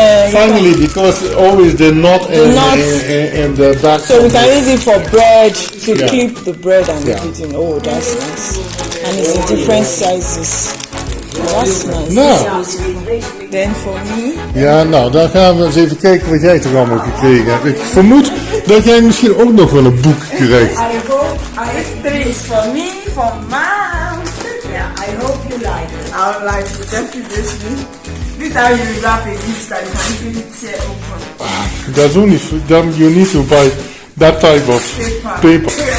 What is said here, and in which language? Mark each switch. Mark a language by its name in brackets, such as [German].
[English] finally, because always the knot in the back. So we can use it for bread to Yeah. clip the bread and Yeah. everything. Oh, that's nice. And it's in different sizes. Oh, that's nice. [Dutch] Nou, [English] Then for me, [Dutch] ja, nou, dan gaan we eens even kijken wat jij toch allemaal gekregen hebt. Ik vermoed dat jij misschien ook nog wel een boek krijgt. [English] I hope, this three is for me, for mom. I hope you like it. I would like to definitely. This is how you wrap a gift that you can easily tear open. That's only then you need to buy that type of paper.